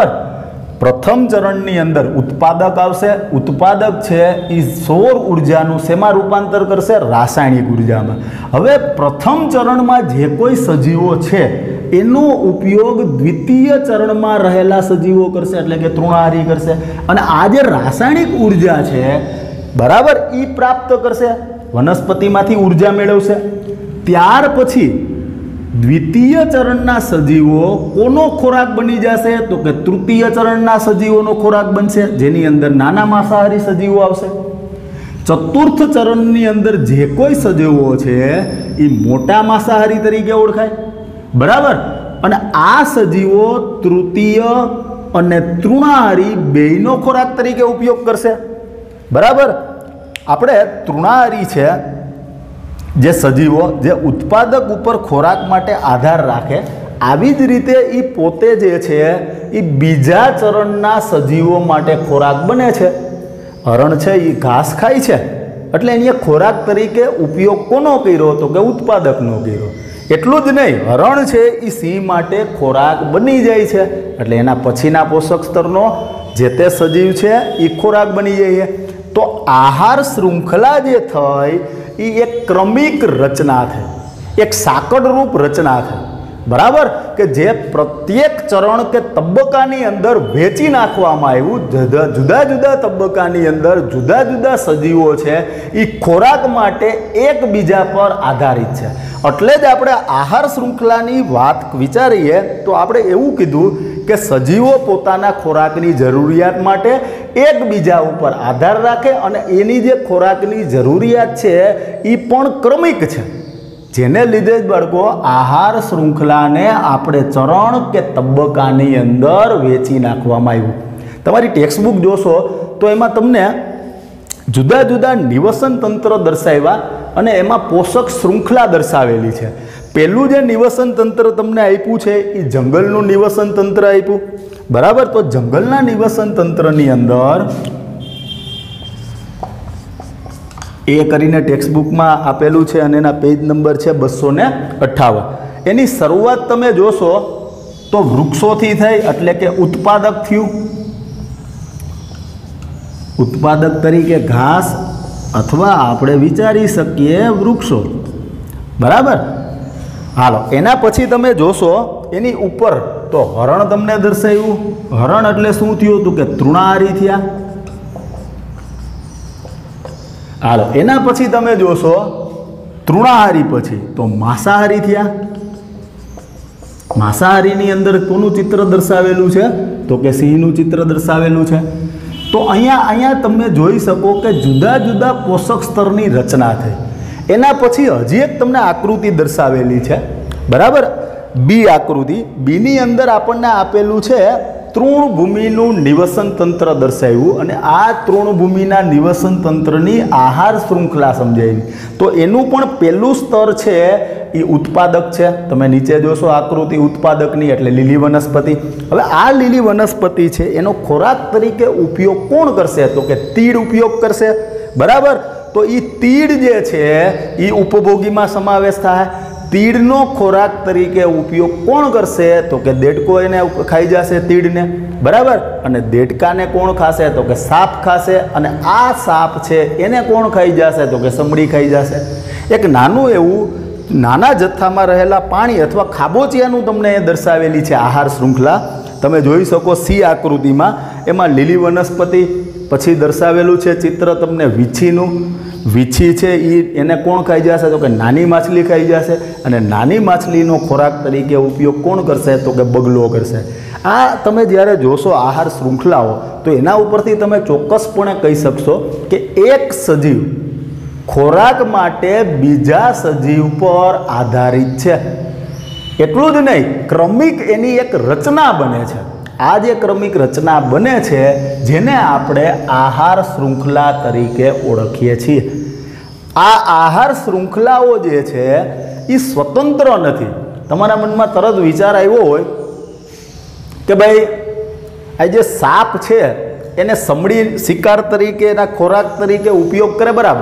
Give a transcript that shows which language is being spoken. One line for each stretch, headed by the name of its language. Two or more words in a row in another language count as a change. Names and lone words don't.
Gujarati: પ્રથમ ચરણની અંદર ઉત્પાદક આવશે। ઉત્પાદક છે ઈ સૌર ઊર્જાનું શેમાં રૂપાંતર કરશે રાસાયણિક ઊર્જામાં। હવે પ્રથમ ચરણમાં જે કોઈ સજીવો છે એનો ઉપયોગ દ્વિતીય ચરણમાં રહેલા સજીવો કરશે એટલે કે તૃણાહારી કરશે અને આ જે રાસાયણિક ઊર્જા છે બરાબર ઈ પ્રાપ્ત કરશે, વનસ્પતિમાંથી ઊર્જા મેળવશે। ત્યાર પછી દ્વિતીય ચરણના સજીવો કોનો ખોરાક બની જશે તો કિ તૃતીય ચરણના સજીવોનો ખોરાક બનશે જેની અંદર નાના માંસાહારી સજીવો આવશે। ચતુર્થ ચરણની અંદર જે કોઈ સજીવો છે ઈ મોટા માંસાહારી તરીકે ઓળખાય, બરાબર। અને આ સજીવો તૃતીય અને તૃણાહારી બેયનો ખોરાક તરીકે ઉપયોગ કરશે, બરાબર। આપણે તૃણાહારી છે જે સજીવો જે ઉત્પાદક ઉપર ખોરાક માટે આધાર રાખે આવી જ રીતે ઈ પોતે જે છે ઈ બીજા ચરણના સજીવો માટે ખોરાક બને છે। હરણ છે ઈ ઘાસ ખાય છે એટલે એને ખોરાક તરીકે ઉપયોગ કોનો કર્યો તો કે ઉત્પાદકનો કર્યો। એટલું જ નહીં, હરણ છે ઈ સિંહ માટે ખોરાક બની જાય છે એટલે એના પછીના પોષક સ્તરનો જે તે સજીવ છે ઈ ખોરાક બની જાય। તો આહાર શ્રૃંખલા જે થઈ ઈ એક ક્રમિક રચના થઈ, એક સાકળરૂપ રચના થઈ, બરાબર કે જે પ્રત્યેક ચરણ કે તબક્કાની અંદર વેચી નાખવામાં આવ્યું જુદા જુદા તબક્કાની અંદર જુદા જુદા સજીવો છે ઈ ખોરાક માટે એકબીજા પર આધારિત છે। એટલે જ આપણે આહાર શ્રૃંખલાની વાત વિચારીએ તો આપણે એવું કીધું કે સજીવો પોતાના ખોરાકની જરૂરિયાત માટે એકબીજા ઉપર આધાર રાખે અને એની જે ખોરાકની જરૂરિયાત છે ઈ પણ ક્રમિક છે, જેને લીધે જ બાળકો આહાર શ્રૃંખલાને આપણે ચરણ કે તબક્કાની અંદર વેચી નાખવામાં આવ્યું। તમારી ટેક્સ્ટબુક જોશો તો એમાં તમને જુદા જુદા નિવસન તંત્ર દર્શાવ્યા અને એમાં પોષક શ્રૃંખલા દર્શાવેલી છે। પહેલું જે નિવસન તંત્ર તમને આપ્યું છે એ જંગલનું નિવસન તંત્ર આપ્યું, બરાબર। તો જંગલના નિવસન તંત્રની અંદર એ કરીને ટેક્સ્ટબુક મેં આપેલૂ હૈ અને એના
English: page number
Gujarati: હૈ 258। એની શરૂઆત તમે જોશો તો વૃક્ષોથી થઈ એટલે કે ઉત્પાદક થયું, ઉત્પાદક તરીકે ઘાસ અથવા આપણે વિચારી સકીએ વૃક્ષો, बराबर। હાલો એના પછી તમે જોશો એની ઉપર તો હરણ તમને દર્શાવ્યું। હરણ એટલે શું થયું તો કે તૃણાહારી થયા। હાલો એના પછી તમે જોશો તૃણાહારી પછી તો માંસાહારી થયા। માંસાહારીની અંદર કોનું ચિત્ર દર્શાવેલું છે તો કે સિંહનું ચિત્ર દર્શાવેલું છે। તો અહીંયા તમે જોઈ શકો કે જુદા જુદા પોષક સ્તરની રચના થઈ। એના પછી હજી એક તમને આકૃતિ દર્શાવેલી છે, બરાબર। બી આકૃતિ, બીની અંદર આપણને આપેલું છે તૃણભૂમિનું નિવસન તંત્ર दर्शाव्યું અને આ તૃણભૂમિના નિવસન તંત્રની આહાર શ્રૃંખલા સમજાવી। તો એનું પણ પહેલું સ્તર છે એ ઉત્પાદક છે। તમે નીચે જોશો આકૃતિ ઉત્પાદકની એટલે લીલી વનસ્પતિ। હવે આ લીલી વનસ્પતિ છે એનો ખોરાક તરીકે ઉપયોગ કોણ કરશે તો કે તીડ ઉપયોગ કરશે, બરાબર। તો એ તીડ જે છે એ ઉપભોગીમાં સમાવેશ થાય। તીડનો ખોરાક તરીકે ઉપયોગ કોણ કરશે તો કે દેડકો એને ખાઈ જાશે તીડને, બરાબર। અને દેડકાને કોણ ખાશે તો કે સાપ ખાશે અને આ સાપ છે એને કોણ ખાઈ જાશે તો કે સમડી ખાઈ જાશે। એક નાનું એવું નાના જથ્થામાં રહેલા પાણી અથવા ખાબોચિયાનું તમને દર્શાવેલી છે આહાર શ્રૃંખલા। તમે જોઈ શકો સી આકૃતિમાં એમાં લીલી વનસ્પતિ પછી દર્શાવેલું છે ચિત્ર તમને વીછીનું। વીછી હૈ એને કોણ ખાઈ જાશે તો કિ નાની માછલી ખાઈ જાશે અને નાની માછલીનો ખોરાક તરીકે ઉપયોગ કોણ કરશે તો કિ બગલો કરશે। આ તમે જ્યારે જોશો આહાર શ્રૃંખલાઓ તો એના ઉપરથી તમે ચોક્કસપણે કહી શકશો કિ એક સજીવ ખોરાક માટે બીજા સજીવ પર આધારિત છે। એટલું જ નહીં, ક્રમિક એની એક રચના બને છે। આ જે ક્રમિક રચના બને છે જેને આપણે આહાર શ્રૃંખલા તરીકે ઓળખીએ છીએ। આ આહાર શ્રૃંખલાઓ જે છે ઈ સ્વતંત્ર નથી। તમારા મનમા તરત વિચાર આવ્યો હોય કે ભાઈ આ જે સાપ છે એને સમડી શિકાર તરીકે એના ખોરાક તરીકે ઉપયોગ કરે, બરાબર।